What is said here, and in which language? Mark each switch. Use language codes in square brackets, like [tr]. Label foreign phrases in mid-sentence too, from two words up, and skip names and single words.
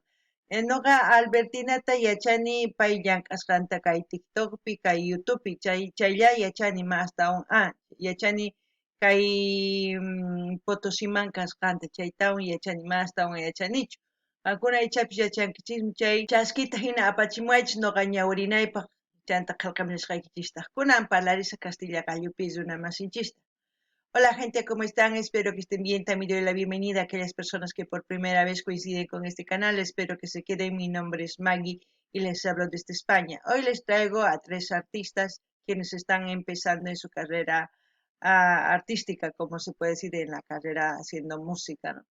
[qu] Noqa Albertinata yachani pay llank'asqanta kay TikTokpi, kay YouTubepi, chaylla yachani mastawan yachani kay Potosiman kasqanta chaytawan yachani mastawan yachanichu. Qankuna ichapis yachankichismi chay chaskita hina apachimuwaychis noqa ñawirinaypaq chanta qillqamunishqaykichista. Kunan parlarisa Castilla Gallupi runa masinchista. [es] Hola gente, ¿cómo están? Espero que estén bien. También doy la bienvenida a aquellas personas que por primera vez coinciden con este canal. Espero que se queden. Mi nombre es Maggie y les hablo desde España. Hoy les traigo a 3 artistas quienes están empezando en su carrera artística, como se puede decir en la carrera haciendo música, ¿no?